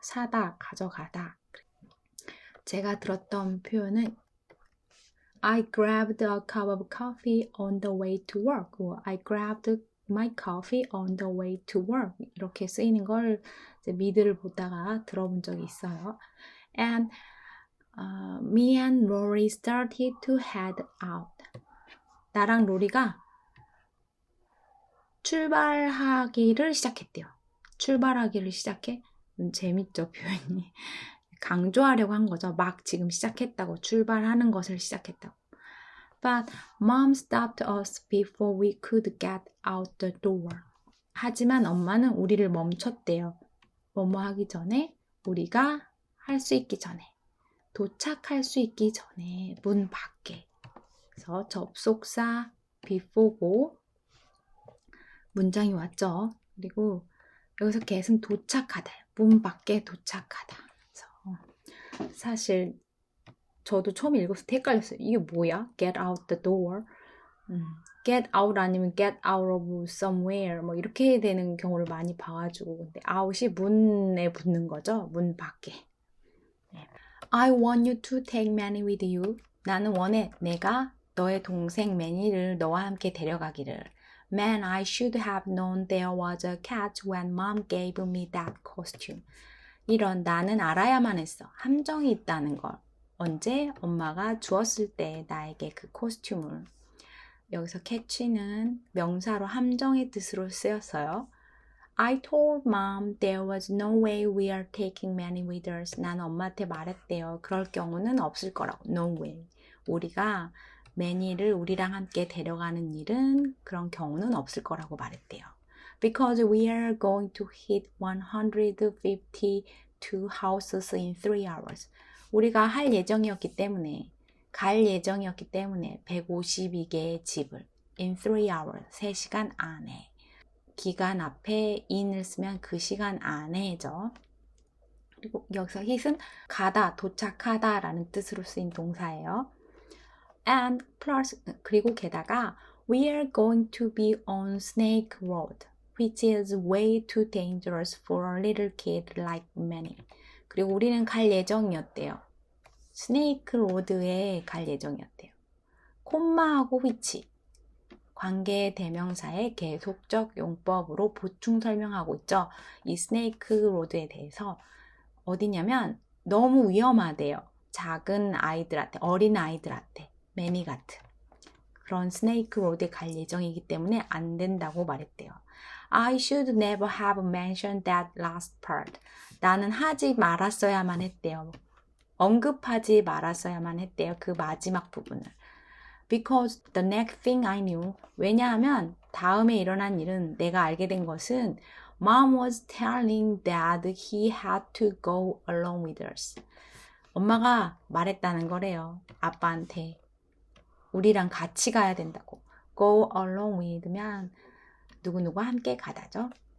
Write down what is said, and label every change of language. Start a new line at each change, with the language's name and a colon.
Korean: 사다, 가져가다. 제가 들었던 표현은
English: I grabbed a cup of coffee on the way to work. I grabbed my coffee on the way to work.
Korean: 이렇게 쓰이는 걸 이제 미드를 보다가 들어본 적이 있어요.
English: And me and Rory started to head out.
Korean: 나랑 로리가 출발하기를 시작했대요. 출발하기를 시작해? 재밌죠, 표현이. 강조하려고 한 거죠. 막 지금 시작했다고, 출발하는 것을 시작했다고.
English: But mom stopped us before we could get out the door.
Korean: 하지만 엄마는 우리를 멈췄대요. 뭐뭐 하기 전에, 우리가 할 수 있기 전에, 도착할 수 있기 전에, 문 밖에. 그래서 접속사 before고 문장이 왔죠. 그리고 여기서 get은 도착하다. 문 밖에 도착하다. 그래서 사실 저도 처음 읽었을 때 헷갈렸어요. 이게 뭐야?
English: Get out the door. Get out
Korean: 아니면
English: get out of somewhere
Korean: 뭐 이렇게 되는 경우를 많이 봐가지고 근데 out이 문에 붙는 거죠. 문 밖에.
English: I want you to take Manny with you.
Korean: 나는 원해 내가 너의 동생 매니를 너와 함께 데려가기를.
English: Man, I should have known there was a catch when mom gave me that costume.
Korean: 이런 나는 알아야만 했어. 함정이 있다는 걸. 언제? 엄마가 주었을 때 나에게 그 코스튬을. 여기서 catch는 명사로 함정의 뜻으로 쓰였어요.
English: I told mom there was no way we are taking Manny with us.
Korean: 난 엄마한테 말했대요. 그럴 경우는 없을 거라고.
English: No way.
Korean: 우리가 매니를 우리랑 함께 데려가는 일은 그런 경우는 없을 거라고 말했대요.
English: Because we are going to hit 152 houses in 3 hours.
Korean: 우리가 할 예정이었기 때문에, 갈 예정이었기 때문에 152개의 집을
English: in 3 hours,
Korean: 3시간 안에. 기간 앞에 in을 쓰면 그 시간 안에죠. 그리고 여기서 hit은 가다, 도착하다 라는 뜻으로 쓰인 동사예요.
English: And plus,
Korean: 그리고 게다가
English: we are going to be on Snake Road, which is way too dangerous for a little kid like Manny.
Korean: 그리고 우리는 갈 예정이었대요. 스네이크 로드에 갈 예정이었대요. 콤마하고 which, 관계 대명사의 계속적 용법으로 보충 설명하고 있죠. 이 스네이크 로드에 대해서 어디냐면 너무 위험하대요. 작은 아이들한테, 어린 아이들한테, 매니 같은 그런 스네이크 로드에 갈 예정이기 때문에 안 된다고 말했대요.
English: I should never have mentioned that last part.
Korean: 나는 하지 말았어야만 했대요. 언급하지 말았어야만 했대요. 그 마지막 부분을.
English: Because the next thing I knew.
Korean: 왜냐하면 다음에 일어난 일은 내가 알게 된 것은
English: Mom was telling Dad he had to go along with us.
Korean: 엄마가 말했다는 거래요. 아빠한테. 우리랑 같이 가야 된다고.
English: Go along with
Korean: 면 누구누구와 함께 가다죠.